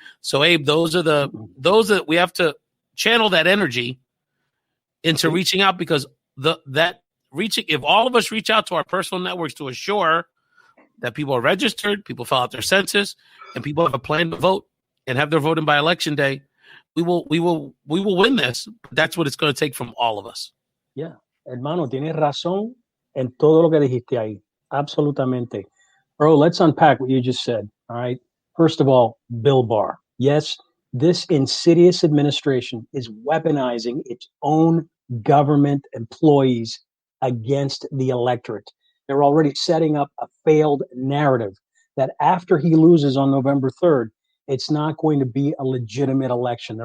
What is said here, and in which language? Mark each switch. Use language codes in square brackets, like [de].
[en] So, Abe, those that we have to channel that energy into reaching out, because if all of us reach out to our personal networks to assure that people are registered, people fill out their census, and people have a plan to vote and have their voting by election day, we will win this. That's what it's going to take from all of us. [es] Yeah, hermano, tienes razón en todo lo que dijiste ahí. Absolutamente. [en] Bro, let's unpack what you just said. All right. First of all, Bill Barr. Yes, this insidious administration is weaponizing its own government employees against the electorate. They're already setting up a failed narrative that after he loses on November 3rd, it's not going to be a legitimate election.